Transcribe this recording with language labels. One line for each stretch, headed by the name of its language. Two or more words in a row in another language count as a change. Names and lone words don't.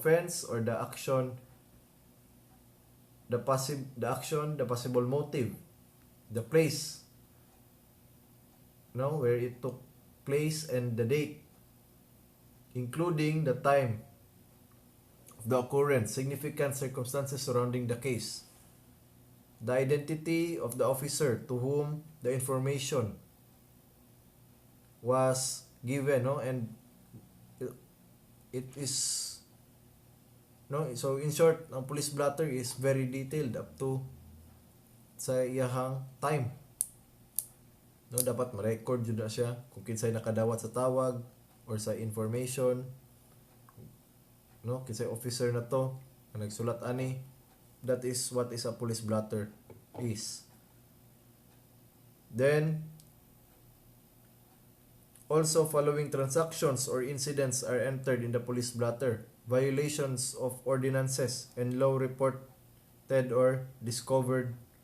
English: offense or the action, the possible motive, the place, where it took place, and the date, including the time of the occurrence, significant circumstances surrounding the case, the identity of the officer to whom the information was given, no, and it is, no, so in short, ang police blotter is very detailed up to
Cebuano: sa iyahang
English: time, no.
Cebuano: Dapat ma-record jud na siya kung kinsay nakadawat sa tawag or sa information, no, kinsay officer na to ang nagsulat ani.
English: That is what is a police blotter is. Then also, following transactions or incidents are entered in the police blotter: violations of ordinances and law reported or discovered,